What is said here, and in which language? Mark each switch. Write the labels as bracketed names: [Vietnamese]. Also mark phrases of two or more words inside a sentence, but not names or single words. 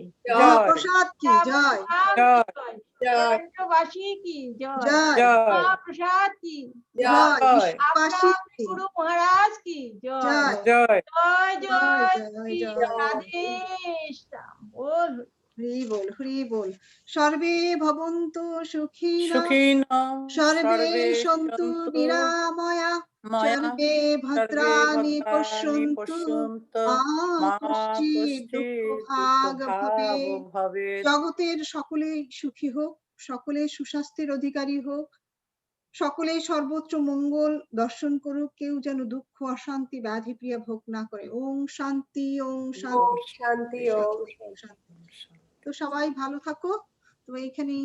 [Bangla] মহাপ্রসাদ কি জয় রাম কি জয়। জয়, কেন্দ্রবাসী কি জয়, জয় জয় মহাপ্রসাদ কি জয়, জয় বিশ্ববাসী আপনার কি গুরু মহারাজ কি জয়, জয় জয় জয় জয় জয় শ্রী জয় রাধে শ্যাম বল। হরি বল হরি বল। [Sanskrit] সর্বে ভবন্তু সুখিনঃ সুখিনঃ সর্বে সন্তু নিরাময়া মায়া সর্বে সর্বে ভদ্রাণি ভদ্রাণি পশ্যন্তু পশ্যন্তু মা মা কশ্চিৎ কশ্চিৎ দুঃখভাগ ভবে। দুঃখভাগ ভবেৎ। [Bangla] জগতের সকলেই সুখী হোক, সকলে সুস্বাস্থ্যের অধিকারী হোক, সকলে সর্বত্র মঙ্গল দর্শন করুক, কেউ যেন দুঃখ অশান্তি ব্যাধি প্রিয়া ভোগ না করে। [Sanskrit] ওং শান্তি ওং শান্তি শান্তি [Bangla] শান্তি। তো সবাই ভালো থাকো। তো এইখানেই